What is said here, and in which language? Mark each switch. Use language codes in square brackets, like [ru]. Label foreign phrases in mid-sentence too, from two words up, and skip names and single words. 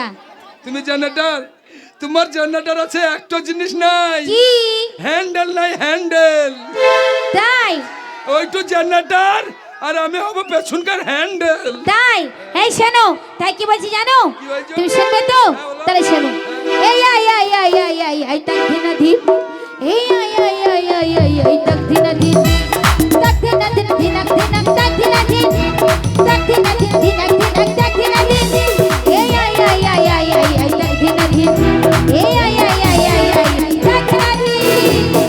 [bn] তুমি জেনারেটর? তোমার জেনারেটর আছে, একটা জিনিস নাই। কি? হ্যান্ডেল নাই, হ্যান্ডেল। তাই? ওই তো জেনারেটর আর আমি হব পেছনকার হ্যান্ডেল। তাই? এই শোনো, তাই কি বলছি জানো? কি বলছো? তুমি শুনবে তো? হ্যাঁ, বলো। তাহলে শোনো। এই আই তাক দিনা দিন। এই আই তাক দিনা দিন। তাক দিনা দিন দিনাক দিনাক তাক দিনা দিন। তাক দিনা দিন দিনাক দিনাক তাক দিনা দিন। এই আই তাক দিনা দিন। এই আই তাক দিনা দিন।